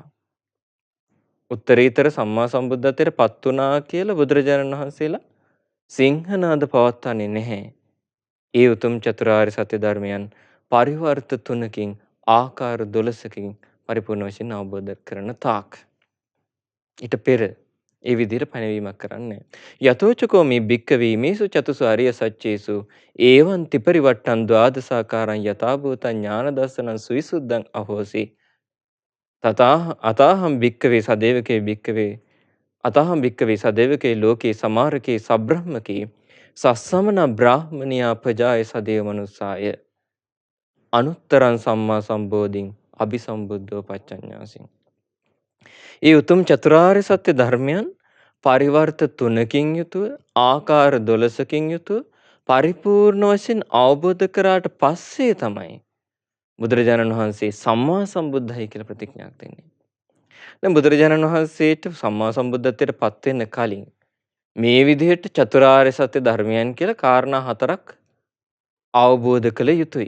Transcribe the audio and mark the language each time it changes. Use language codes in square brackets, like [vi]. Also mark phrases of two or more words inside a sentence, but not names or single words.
[si] උත්තරීතර සම්මා සම්බුද්ධත්වයට පත් වුණා කියලා බුදුරජාණන් වහන්සේලා සිංහනාද පවත්වන්නේ නැහැ. ඒ උතුම් චතුරාර්ය සත්‍ය ධර්මයන් පරිවර්ත 3කින් ආකාර 12කින් පරිපූර්ණ වශයෙන් අවබෝධ කරන තාක්. ඊට පෙර ඒ විදිහට පැනවීමක් කරන්නේ. [pi] යතෝචකෝ මේ භික්කවේ මේසු චතුසු අරිය සච්චේසු ඒවං ත්‍රිපරිවට්ටං ද්වාදසාකාරං යථා භූතං ඥාන දර්ශනං සුවිසුද්ධං අහෝසි. අතාහං භික්කවේ සදේවකේ භික්කවේ අතහම් භික්කවේ සදේවකේ ලෝකේ සමාරකේ සබ්‍රහ්මකේ සස්සමන බ්‍රාහ්මනියා පජාය සදේව මනුස්සාය අනුත්තරං සම්මා සම්බෝධින් අභිසම්බුද්ධෝ පච්චඤ්ඤාසින්. [si] ඒ උතුම් චතුරාර්ය සත්‍ය ධර්මයන් පරිවර්ත 3කින් යුතුව ආකාර 12කින් යුතුව පරිපූර්ණ වශයෙන් අවබෝධ කරාට පස්සේ තමයි බුදුරජාණන් වහන්සේ සම්මා සම්බුද්ධයි කියලා ප්‍රතිඥාවක් දෙන්නේ. දැන් බුදුරජාණන් වහන්සේට සම්මා සම්බුද්ධත්වයට පත් වෙන්න කලින් මේ විදිහට චතුරාර්ය සත්‍ය ධර්මයන් කියලා කාරණා 4ක් අවබෝධ කළ යුතුයි.